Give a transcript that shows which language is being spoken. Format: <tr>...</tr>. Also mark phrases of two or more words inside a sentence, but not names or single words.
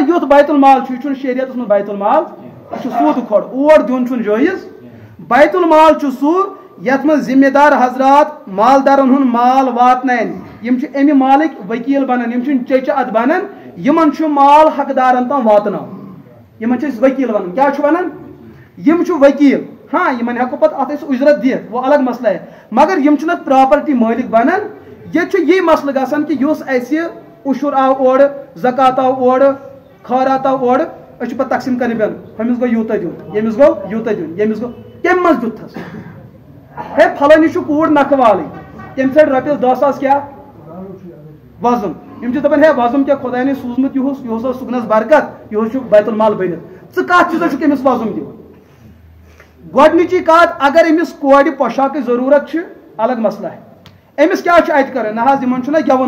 <ks>یُتھ بیت المال چھُ یہِ چھُنہٕ شریعتس منٛز بیت المال یہِ چھُ سوٗدٕ کھۄڑ اور دیُن چھُنہٕ جٲیز بیت المال چھُ سُہ یتھ منٛز ذمہٕ دار حضرات مالدارن ہُنٛد مال واتناون یِم چھِ امہِ مالٕکۍ ؤکیٖل بنان یِم چھِنہٕ چیچہِ اتھ بنان یِمن چھُ مال حقدارن تام واتناوُن یِمن چھِ أسۍ ؤکیٖل ونان کیاہ چھُ ونان یِم چھُ ؤکیٖل ہاں یِمن ہٮ۪کو پتہٕ اتھ أسۍ اُجرت دِتھ</ks> <ur>وہ الگ مسئلہ ہے</ur> <ks>مگر یِم چھِنہٕ اتھ پراپرٹی مٲلِک بنان ییٚتہِ چھُ یی مسلہٕ گژھان کہِ یُس اسہِ عشُر آو اورٕ زکات آو اورٕ خٲرات آو اورٕ أسۍ چھِ پتہٕ تقسیٖم کرنہِ پیٚوان ہُمِس گوٚو یوٗتاہ دیُن ییٚمِس گوٚو یوٗتاہ دیُن ییٚمِس گوٚو کمہِ منٛز دیُتتھس ہے فلٲنِس چھُ کوٗر نکھٕ والٕنۍ تٔمۍ ژھٕنۍ رۄپیس 10,000 کیاہ وۄزُم یِم چھِ دپان ہے وۄزُم کیاہ خۄداین سوٗزمُت یِہُس اوس صُبحنس برکت یِہُس چھُ بیت المال بٔنِتھ ژٕ کتھ چیٖزس چھُکھ أمِس وۄزُم دِوان گۄڈنِچی کتھ اگر أمِس کورِ پۄشاکٕچ ضروٗرت چھِ الگ مسلہٕ ہے أمِس کیاہ چھُ اتہِ کرُن نہ حظ یِمن چھُنہ گٮ۪وُن</ks>